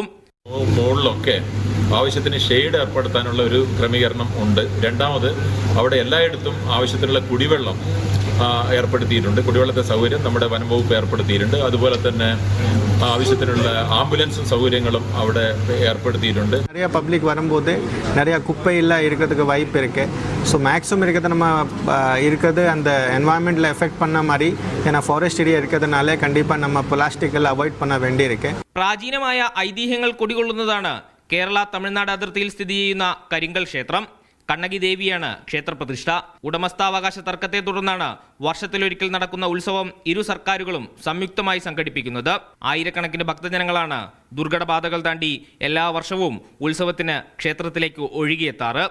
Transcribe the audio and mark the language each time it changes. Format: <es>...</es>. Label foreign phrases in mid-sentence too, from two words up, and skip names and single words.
<ml>മുകളിലൊക്കെ ആവശ്യത്തിന് ഷെയ്ഡ് ഏർപ്പെടുത്താനുള്ള ഒരു ക്രമീകരണം ഉണ്ട്. രണ്ടാമത് അവിടെ എല്ലായിടത്തും ആവശ്യത്തിനുള്ള കുടിവെള്ളം ഏർപ്പെടുത്തിയിട്ടുണ്ട്. കുടിവെള്ളത്തെ സൗകര്യം നമ്മുടെ വനം വകുപ്പ് ഏർപ്പെടുത്തിയിട്ടുണ്ട്. അതുപോലെ തന്നെ ആവശ്യത്തിനുള്ള ആംബുലൻസും സൗകര്യങ്ങളും അവിടെ ஏற்படுத்தியிട്ടുണ്ട്.</ml> <ta>நிறைய பப்ளிக் வரும்போது நிறைய குப்பை எல்லாம் இருக்கிறதுக்கு வாய்ப்பு இருக்கு.</ta> <en>so maximum</en> <ta>இருக்கிறது நம்ம இருக்கிறது அந்த</ta> <en>environment effect</en> <ta>பண்ண மாதிரி ஏன்னா</ta> <en>forest area</en> <ta>இருக்கிறதுனால கண்டிப்பாக நம்ம பிளாஸ்டிக் எல்லாம் அவாய்ட் பண்ண வேண்டியிருக்கு.</ta> <ml>പ്രാചീനമായ ഐതിഹ്യങ്ങൾ കുടികൊള്ളുന്നതാണ് കേരള തമിഴ്നാട് അതിർത്തിയിൽ സ്ഥിതി ചെയ്യുന്ന കരിങ്കൽ ക്ഷേത്രം. കണ്ണകി ദേവിയാണ് ക്ഷേത്രപ്രതിഷ്ഠ. ഉടമസ്ഥാവകാശ തർക്കത്തെ തുടർന്നാണ് വർഷത്തിലൊരിക്കൽ നടക്കുന്ന ഉത്സവം ഇരു സർക്കാരുകളും സംയുക്തമായി സംഘടിപ്പിക്കുന്നത്. ആയിരക്കണക്കിന് ഭക്തജനങ്ങളാണ് ദുർഘടപാതകൾ താണ്ടി എല്ലാ വർഷവും ഉത്സവത്തിന് ക്ഷേത്രത്തിലേക്ക് ഒഴുകിയെത്താറ്.</ml>